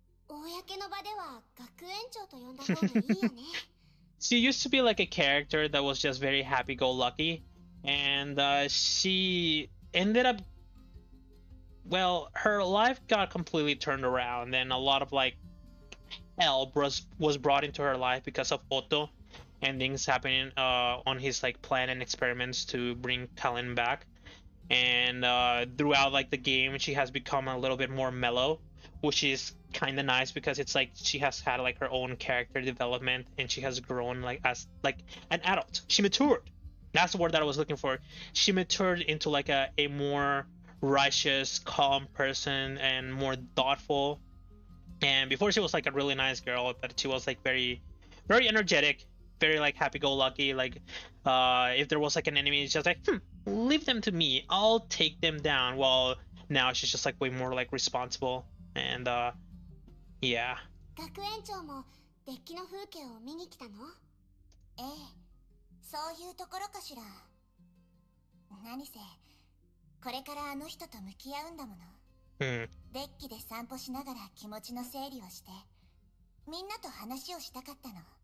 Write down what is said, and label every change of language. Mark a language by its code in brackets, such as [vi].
[ja] 公の場では学園長と呼んだ方がいいよね。 [en] She used to be like a character that was just very happy-go-lucky, and she ended up, well, her life got completely turned around, and a lot of like hell was brought into her life because of Otto, and things happening on his like plan and experiments to bring Kalin back. And throughout like the game, she has become a little bit more mellow, which is kind of nice because it's like she has had like her own character development and she has grown like as like an adult. She matured. That's the word that I was looking for. She matured into like a more righteous, calm person and more thoughtful. And before she was like a really nice girl, but she was like very, very energetic, very like happy-go-lucky. Like if there was like an enemy, it's just like, leave them to me. I'll take them down. Well, now she's just like way more like responsible. And yeah. [ja] 学園長もデッキの風景を見に来たの？ええ、そういうところかしら。何せ、これからあの人と向き合うんだもの。デッキで散歩しながら気持ちの整理をして、みんなと話をしたかったの。